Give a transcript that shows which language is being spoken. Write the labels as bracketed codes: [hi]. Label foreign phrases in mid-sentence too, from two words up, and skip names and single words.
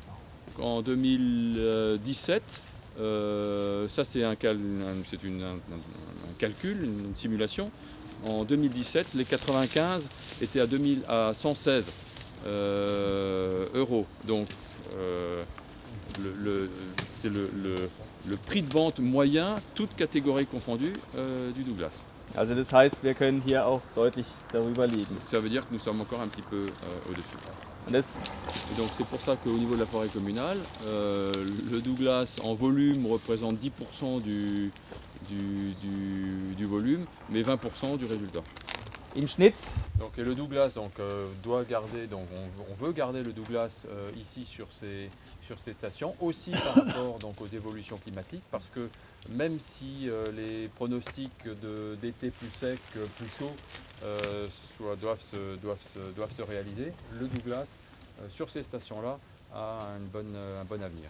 [fr] En 2017, ça c'est un calcul, une simulation. En 2017, les 95 étaient à 116 €. Donc c'est le prix de vente moyen, toutes catégories confondues, du Douglas. [de] Also das heißt, wir können hier auch deutlich darüber liegen. [fr] Ça veut dire que nous sommes encore un petit peu au-dessus. Et donc c'est pour ça qu'au niveau de la forêt communale, le Douglas en volume représente 10% du volume, mais 20% du résultat. [de] Im Schnitt. [fr] Donc, et le Douglas doit garder, on veut garder le Douglas ici sur ces stations, aussi par rapport aux évolutions climatiques, parce que même si les pronostics d'été plus sec, plus chaud doivent se réaliser, le Douglas sur ces stations-là a un bon avenir.